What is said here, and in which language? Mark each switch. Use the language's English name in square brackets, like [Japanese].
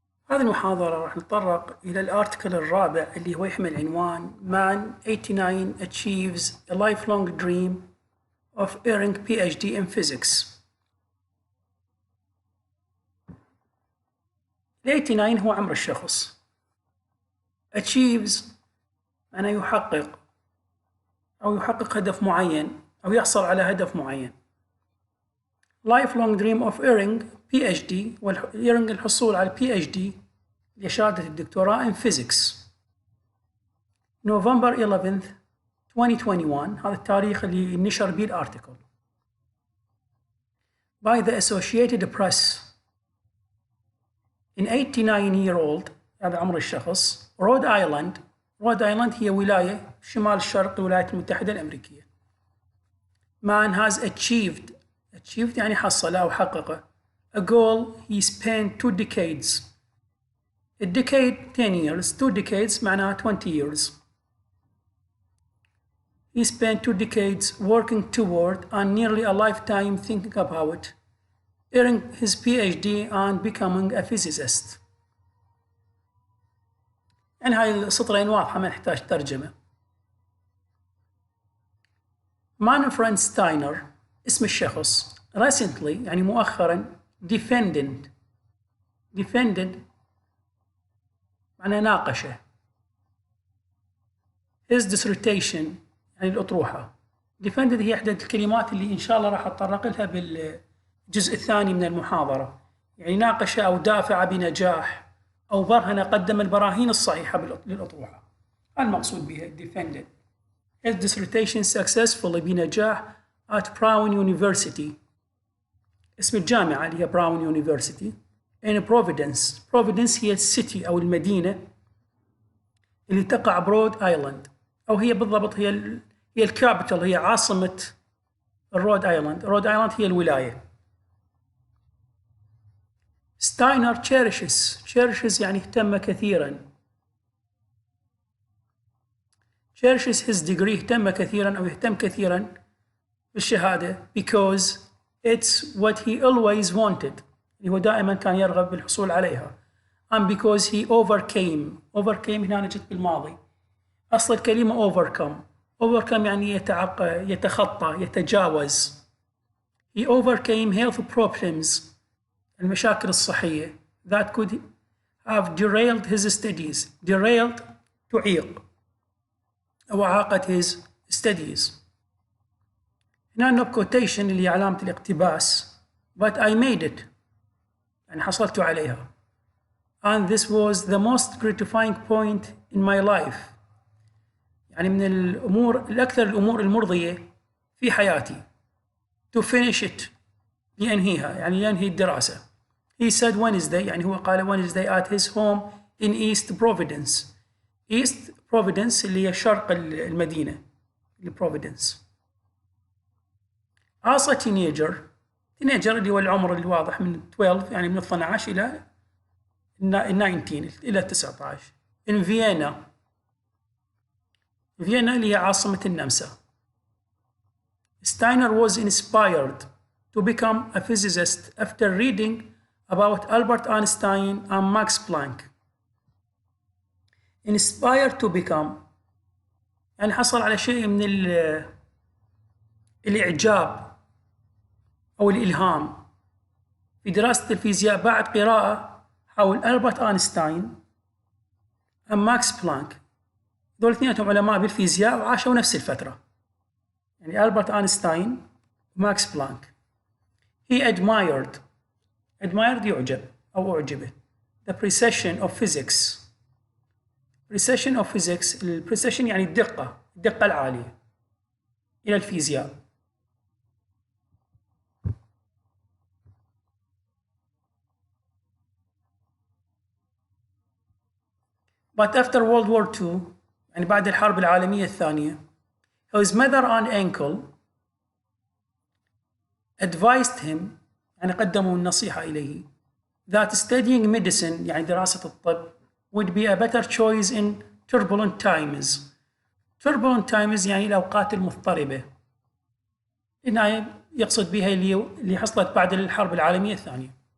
[Arabic] هذه المحاضرة راح نتطرق إلى الارتكل الرابع اللي هو يحمل عنوان [English] Man 89 achieves a lifelong dream of earning PhD in physics. [Arabic] ال 89 هو عمر الشخص. achieves معناه يحقق أو يحقق هدف معين أو يحصل على هدف معين. [English] lifelong dream of earning PhD earning [Arabic] الحصول على [English] PhD [Arabic] لشهادة الدكتوراه [English] in physics. [Arabic] November 11th 2021 هذا التاريخ اللي نشر به الارتيكل. [English] By the Associated Press. In 89-year-old [Arabic] هذا عمر الشخص رود آيلاند. رود آيلاند هي ولاية شمال الشرق الولايات المتحدة الأمريكية. [English] Man has achieved [Arabic] يعني حصل أو حقق [English] a goal he spent 2 decades. A decade 10 years, 2 decades معناها 20 years. He spent 2 decades working toward and nearly a lifetime thinking about earning his PhD and becoming a physicist. [Arabic] يعني هاي السطرين واضحة ما نحتاج ترجمة. Manfred Steiner اسم الشخص recently يعني مؤخرا defended معناه ناقشه [English] his dissertation [Arabic] يعني الأطروحة. defended هي إحدى الكلمات اللي إن شاء الله راح أتطرق لها بالجزء الثاني من المحاضرة. يعني ناقش أو دافع بنجاح أو برهن قدم البراهين الصحيحة للأطروحة. هذا المقصود بها defended. [English] his dissertation successfully بنجاح at Brown University. [Arabic] اسم الجامعة اللي هي براون University in Providence. Providence هي السيتي أو المدينة اللي تقع برود آيلاند أو هي بالضبط هي الكابيتال هي عاصمة الرود آيلاند. رود آيلاند هي الولاية. ستاينر cherishes يعني اهتم كثيرا. [English] cherishes his degree [Arabic] اهتم كثيرا أو يهتم كثيرا بالشهادة [English] because it's what he always wanted. [Arabic] هو دائما كان يرغب بالحصول عليها. [English] and because he overcame [Arabic] هنا نجد بالماضي. أصل الكلمة overcome يعني يتخطى يتجاوز. [English] he overcame health problems [Arabic] المشاكل الصحية [English] that could have derailed his studies. derailed [Arabic] تعيق أو أعاقت [English] his studies. [Arabic] هنا نوب كوتيشن اللي هي علامة الاقتباس [English] but I made it [Arabic] يعني حصلت عليها [English] and this was the most gratifying point in my life [Arabic] يعني من الأمور المرضية في حياتي [English] to finish it [Arabic] لأنهيها يعني ينهي الدراسة. [English] he said Wednesday [Arabic] يعني هو قال [English] Wednesday at his home in East Providence. [Arabic] East Providence اللي هي شرق المدينة Providence. عاصة تينيجر اللي هو العمر الواضح من 12 يعني من 12 إلى 19 إلى 19 in فيينا اللي هي عاصمة النمسا. [English] Steiner was inspired to become a physicist after reading about Albert Einstein and Max Planck. Inspired to become [Arabic] يعني حصل على شيء من الإعجاب أو الإلهام في دراسة الفيزياء بعد قراءة حول ألبرت أينشتاين وماكس بلانك. دول اثنينهم علماء بالفيزياء وعاشوا نفس الفترة يعني ألبرت أينشتاين وماكس بلانك. [English] He admired [Arabic] يعجب أو أعجبه [English] the precision of physics. [Arabic] precision يعني الدقة العالية إلى الفيزياء. [English] But after World War II [Arabic] يعني بعد الحرب العالمية الثانية [English] his mother and uncle advised him [Arabic] يعني قدموا النصيحة إليه [English] that studying medicine [Arabic] يعني دراسة الطب [English] would be a better choice in turbulent times. turbulent times [Arabic] يعني الأوقات المضطربة. هنا يقصد بها اللي حصلت بعد الحرب العالمية الثانية.